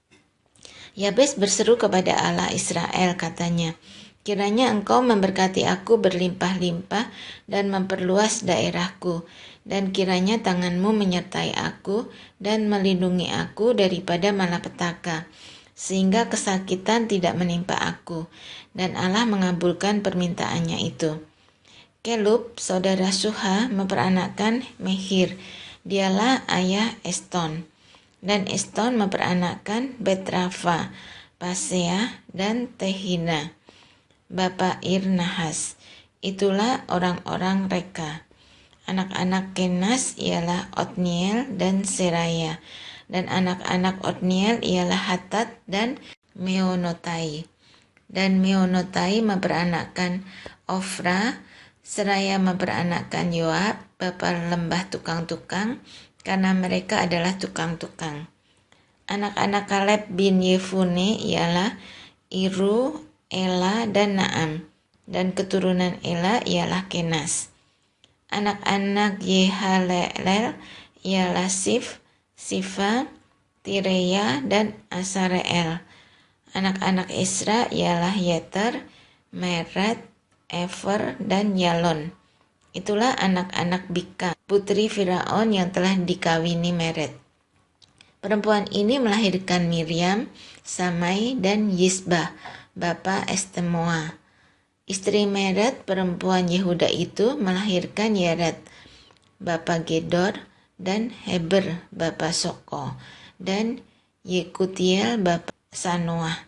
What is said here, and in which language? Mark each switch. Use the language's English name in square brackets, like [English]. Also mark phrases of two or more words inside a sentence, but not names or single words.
[Indonesian] Yabes berseru kepada Allah Israel, katanya, "Kiranya Engkau memberkati aku berlimpah-limpah dan memperluas daerahku, dan kiranya tangan-Mu menyertai aku dan melindungi aku daripada malapetaka, sehingga kesakitan tidak menimpa aku." Dan Allah mengabulkan permintaannya itu. Kelub, saudara Suha, memperanakkan Mehir. Dialah ayah Eston. Dan Eston memperanakkan Betrafa, Paseah, dan Tehina, bapa Ir-Nahas. Itulah orang-orang Reka. Anak-anak Kenas ialah Otniel dan Seraya. Dan anak-anak Otniel ialah Hatat dan Meonotai. Dan Meonotai memperanakkan Ofra. Seraya memperanakkan Yoab, bapa lembah tukang-tukang, karena mereka adalah tukang-tukang. Anak-anak Kaleb bin Yefune ialah Iru, Ela, dan Naam. Dan keturunan Ela ialah Kenas. Anak-anak Yehalelel ialah Sif, Sifa, Tireya, dan Asareel. Anak-anak Isra ialah Yeter, Mered, Efer, dan Yalon. Itulah anak-anak Bika, putri Firaun yang telah dikawini Mered. Perempuan ini melahirkan Miriam, Samai, dan Yisbah, bapa Estemoa. Istri Mered, perempuan Yehuda itu, melahirkan Yered, bapa Gedor, dan Heber, bapa Soko, dan Yekutiel, bapa Sanoah.